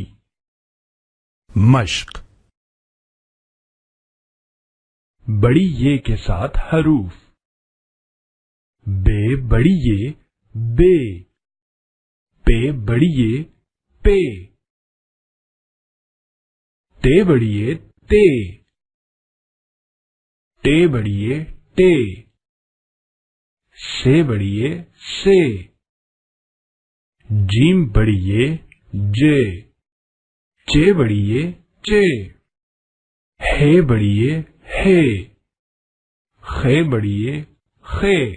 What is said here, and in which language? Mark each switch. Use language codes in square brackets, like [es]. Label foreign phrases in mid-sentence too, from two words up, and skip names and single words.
[ur] مشق۔ بڑی یے کے ساتھ حروف. بے بڑی یے بے، پے بڑی یے پے, تے بڑی یے تے, ٹے بڑی یے ٹے, سے بڑی یے سے، جیم بڑی یے جے، چے بڑی یے چے، حے بڑی یے حے، خے بڑی یے خے,